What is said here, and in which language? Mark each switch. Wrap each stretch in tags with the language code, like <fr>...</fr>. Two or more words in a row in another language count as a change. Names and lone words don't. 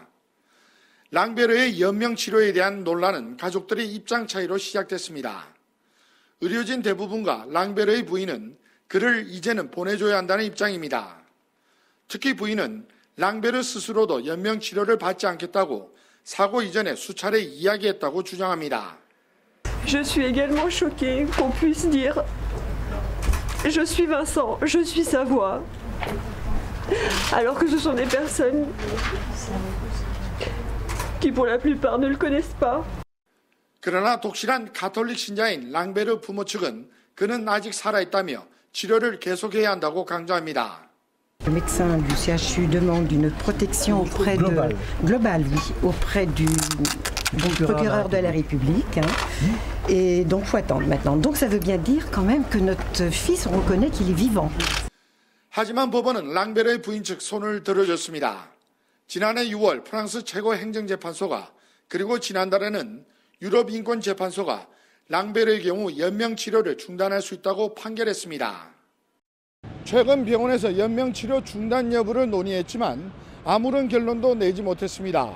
<ko>랑베르의 연명 치료에 대한 논란은 가족들의 입장 차이로 시작됐습니다. 의료진 대부분과 랑베르의 부인은 그를 이제는 보내줘야 한다는 입장입니다. 특히 부인은 랑베르 스스로도 연명 치료를 받지 않겠다고 사고 이전에 수차례 이야기했다고 주장합니다.</ko> <fr>Je suis également choquée qu'on puisse dire je suis Vincent, je suis sa voix, alors que ce sont des personnes qui pour la plupart ne le connaissent pas.</fr> <ko>그러나 독실한 가톨릭 신자인 랑베르 부모 측은 그는 아직 살아있다며 치료를 계속해야 한다고 강조합니다.</ko> <fr>Le médecin du CHU demande une protection auprès globale, oui, auprès du procureur de la République. Et donc, faut attendre maintenant. Donc, ça veut bien dire quand même que notre fils, on reconnaît qu'il est vivant.</fr> <ko>하지만 법원은 랑베르의 부인 측 손을 들어줬습니다. 지난해 6월 프랑스 최고 행정재판소가 그리고 지난달에는 유럽인권재판소가 랑베르의 경우 연명 치료를 중단할 수 있다고 판결했습니다. 최근 병원에서 연명 치료 중단 여부를 논의했지만 아무런 결론도 내지 못했습니다.</ko>